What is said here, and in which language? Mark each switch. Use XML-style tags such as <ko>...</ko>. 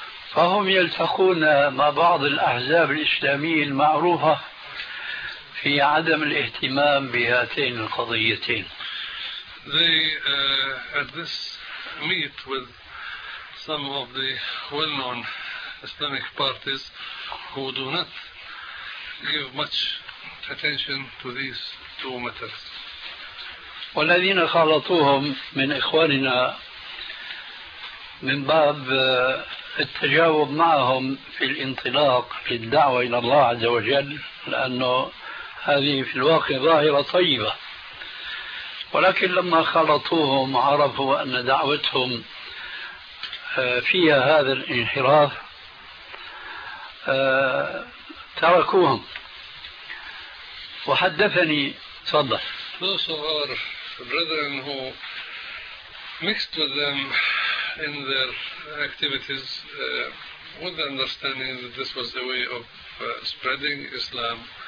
<ar>فهم يلتقون مع بعض الأحزاب الإسلامية المعروفة في عدم الاهتمام بهاتين القضيتين.</ar> <en>They at this meet with some of the well-known Islamic parties who do not give much attention to these two matters.</en> <ar>والذين خالطوهم من إخواننا من باب التجاوب معهم في الانطلاق في الدعوة إلى الله عز وجل، لأنه هذه في الواقع ظاهرة طيبة. ولكن لما خلطوهم عرفوا أن دعوتهم فيها هذا الانحراف تركوهم. وحدثني صدر</ar> <en>صغار brethren who mixed with them in their activities with the understanding that this was the way of spreading Islam.</en>